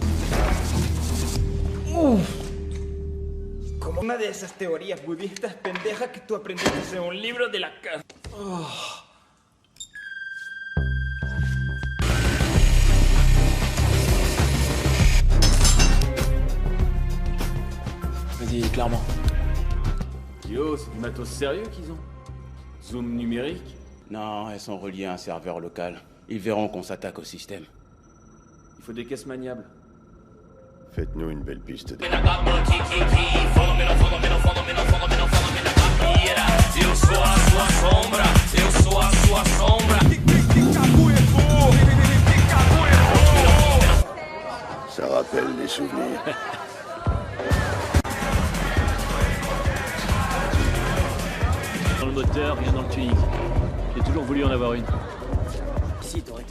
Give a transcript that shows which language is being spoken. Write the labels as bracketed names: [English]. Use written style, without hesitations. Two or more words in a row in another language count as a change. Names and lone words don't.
[Spanish] Como una de esas teorías budistas pendejas que tú aprendiste en un libro de la casa. [French] Vas-y, clairement. Yo, c'est du matos sérieux qu'ils ont. Zoom numérique? Non, elles sont reliées à un serveur local. Ils verront qu'on s'attaque au système. Il faut des caisses maniables. Faites-nous une belle piste de... [Portuguese] sou a sua sombra, eu sou a sua sombra. [French] Ça rappelle des souvenirs. Dans le moteur, rien dans le tuning. J'ai toujours voulu en avoir une. Si, Toretto.